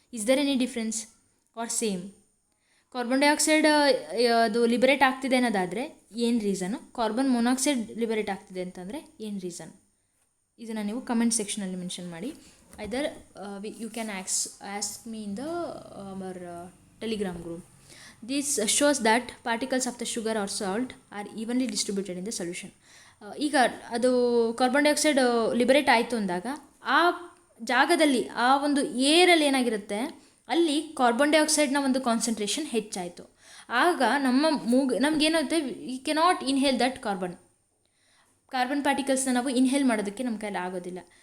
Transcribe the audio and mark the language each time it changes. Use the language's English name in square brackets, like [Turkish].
[English] Is there any difference or same? [Kannada] Carbon dioxide ಅದು liberate ಆಗ್ತಿದೆ ಅನ್ನೋದಾದರೆ ಏನು ರೀಸನು, ಕಾರ್ಬನ್ ಮೊನಾಕ್ಸೈಡ್ ಲಿಬರೇಟ್ ಆಗ್ತಿದೆ ಅಂತಂದರೆ ಏನು ರೀಸನ್? ಇದನ್ನು ನೀವು ಕಮೆಂಟ್ ಸೆಕ್ಷನಲ್ಲಿ ಮೆನ್ಷನ್ ಮಾಡಿ. [English] Either you can ask me in the our Telegram group. This shows that particles of the sugar or salt are evenly distributed in the solution. [Kannada] ಈಗ ಅದು carbon dioxide liberate ಆಯಿತು ಅಂದಾಗ ಆ ಜಾಗದಲ್ಲಿ ಆ ಒಂದು ಏರಲ್ಲಿ ಏನಾಗಿರುತ್ತೆ, ಅಲ್ಲಿ ಕಾರ್ಬನ್ ಡೈಆಕ್ಸೈಡ್ನ ಒಂದು ಕಾನ್ಸಂಟ್ರೇಷನ್ ಹೆಚ್ಚಾಯಿತು. ಆಗ ನಮಗೇನಾಗುತ್ತೆ, [English] we cannot inhale that [Kannada] carbon ಪಾರ್ಟಿಕಲ್ಸ್ನ ನಾವು ಇನ್ಹೇಲ್ ಮಾಡೋದಕ್ಕೆ ನಮ್ಮ ಕೈಲಿ ಆಗೋದಿಲ್ಲ.